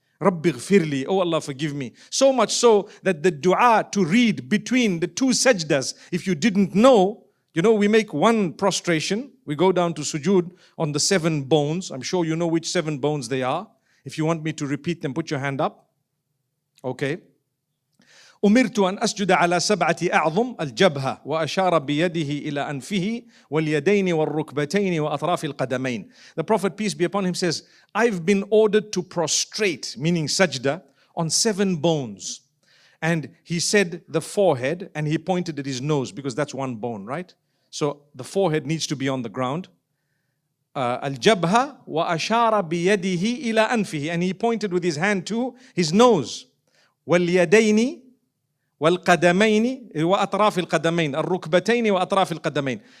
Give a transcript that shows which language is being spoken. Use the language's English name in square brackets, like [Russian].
[Arabic] Rabbi ghfirli, [English] oh Allah, forgive me. So much so that the dua to read between the two sajdas, if you didn't know, we make one prostration. We go down to sujood on the 7 bones. I'm sure you know which 7 bones they are. If you want me to repeat them, put your hand up. Okay. [Arabic] أمرت أن أسجد على 7 أعظم الجبهة وأشار بيده إلى أنفه واليدين والركبتين وأطراف القدمين. [English] The Prophet, peace be upon him, says, I've been ordered to prostrate, meaning sajda, on 7 bones. And he said the forehead, and he pointed at his nose because that's one bone, right? So the forehead needs to be on the ground. [Arabic] الجبهة وأشار بيده إلى أنفه, [English] and he pointed with his hand to his nose. [Arabic] واليدين والقدمين وأطراف القدمين الركبتين وأطراف القدمين.